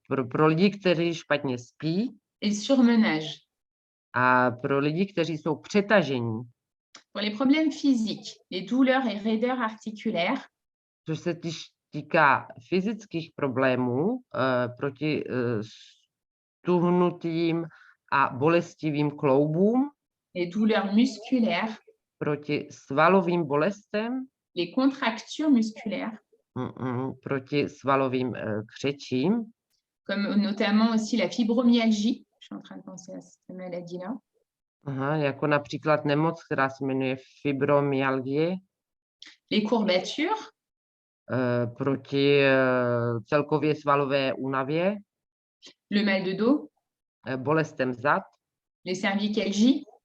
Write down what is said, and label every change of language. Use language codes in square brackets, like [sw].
[cs] pro lidi, kteří špatně spí, [fr] et le surmenage. [cs] a pro lidi, kteří jsou přetažení. [fr] Pour les problèmes physiques, les douleurs et raideurs articulaires, [cs] Což se týká fyzických problémů, proti stuhnutým a bolestivým kloubům, [fr] les douleurs musculaires, [cs] proti svalovým bolestem, [fr] les contractures musculaires, [cs] proti svalovým křečím, [fr] comme notamment aussi la fibromyalgie. Je suis en train de penser à cette maladie-là. [cs] Aha, jako například nemoc, která se jmenuje fibromyalgie, [fr] Les courbatures, [cs] proti celkově svalové únavě, [fr] le mal de dos, [cs] bolestem zad, [fr] les cervicalgies,